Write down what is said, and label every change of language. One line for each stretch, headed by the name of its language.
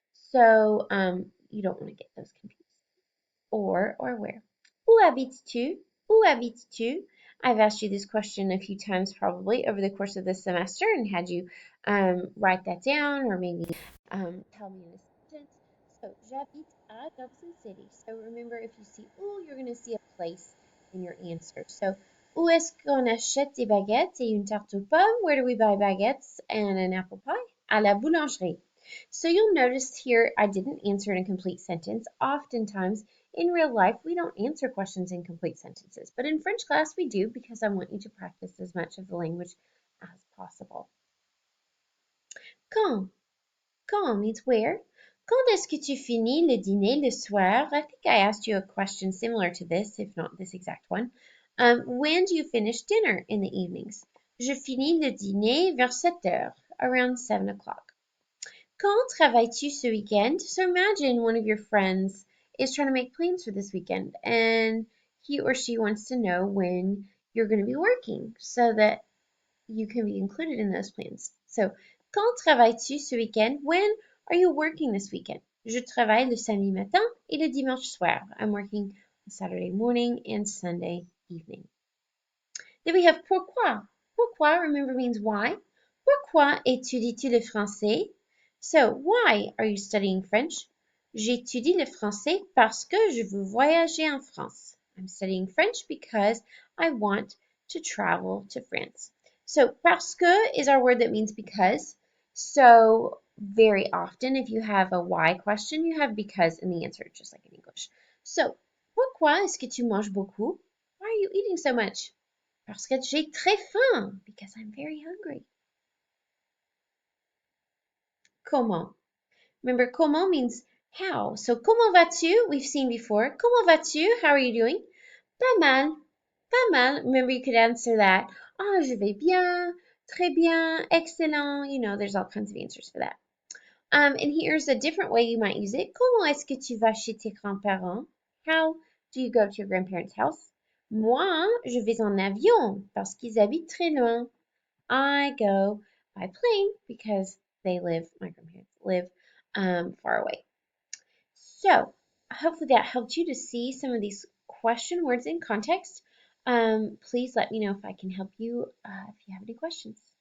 English: So you don't want to get those confused. Or where.
French: Où habites-tu? Où habites-tu?
English: I've asked you this question a few times probably over the course of this semester and had you write that down or maybe tell me in a sentence. So,
French: j'habite à Dobson City.
English: So, remember if you see où, you're going to see a place in your answer.
French: So, où est-ce qu'on achète des baguettes et une tarte aux pommes?
English: Where do we buy baguettes and an apple pie?
French: À la boulangerie.
English: So, you'll notice here I didn't answer in a complete sentence. Oftentimes, in real life, we don't answer questions in complete sentences, but in French class we do because I want you to practice as much of the language as possible. Quand? Quand means where.
French: Quand est-ce que tu finis le dîner le soir?
English: I think I asked you a question similar to this, if not this exact one. When do you finish dinner in the evenings?
French: Je finis le dîner vers 7 heures,
English: around 7 o'clock.
French: Quand travailles-tu ce weekend?
English: So imagine one of your friends is trying to make plans for this weekend and he or she wants to know when you're going to be working so that you can be included in those plans.
French: So, quand travailles-tu ce weekend?
English: When are you working this weekend?
French: Je travaille le samedi matin et le dimanche soir.
English: I'm working on Saturday morning and Sunday evening. Then we have pourquoi. Pourquoi, remember, means why.
French: Pourquoi étudies-tu le français?
English: So, why are you studying French?
French: J'étudie le français parce que je veux voyager en France.
English: I'm studying French because I want to travel to France. So, parce que is our word that means because. So, very often, if you have a why question, you have because in the answer, just like in English.
French: So, pourquoi est-ce que tu manges beaucoup?
English: Why are you eating so much?
French: Parce que j'ai très faim,
English: because I'm very hungry. Comment? Remember, comment means how. So,
French: comment vas-tu?
English: We've seen before.
French: Comment vas-tu?
English: How are you doing?
French: Pas mal. Pas mal.
English: Remember, you could answer that.
French: Ah, je vais bien. Très bien. Excellent.
English: You know, there's all kinds of answers for that. And here's a different way you might use it.
French: Comment est-ce que tu vas chez tes grands-parents?
English: How do you go to your grandparents' house?
French: Moi, je vais en avion parce qu'ils habitent très loin.
English: I go by plane because my grandparents live far away. So hopefully that helped you to see some of these question words in context. Please let me know if I can help you if you have any questions.